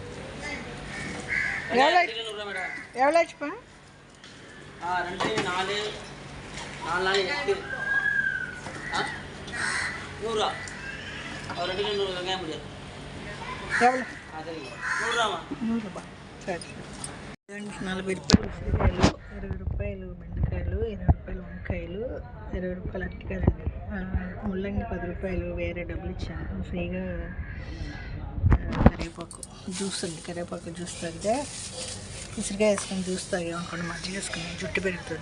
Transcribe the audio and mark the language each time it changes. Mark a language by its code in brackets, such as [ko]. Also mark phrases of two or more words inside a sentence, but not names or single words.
[ta] எவ்வளோ ஆச்சுப்பா? 2 4 4 8 100 ரூபா. 2 கிலோ 100 வெங்காயம் முடியாது. எவ்வளோ? சரிங்க, 100 ரூபாமா? 100 ரூபா. சரி சரி. [te] 40 రూపాయలు ఉసిరికాయలు, 20 రూపాయలు బెండకాయలు, 20 రూపాయలు వంకాయలు, 20 రూపాయలు అరటికాయలు అండి. ముల్లంగి 10 రూపాయలు వేరే డబ్బులు ఇచ్చాను. ఫ్రీగా కరివేపాకు జ్యూస్ అండి. కరివేపాకు జ్యూస్ తాగితే ఉసిరికాయ వేసుకొని జ్యూస్ తాగామనుకోండి మజ్జిగ వేసుకుని జుట్టు పెరుగుతుంది.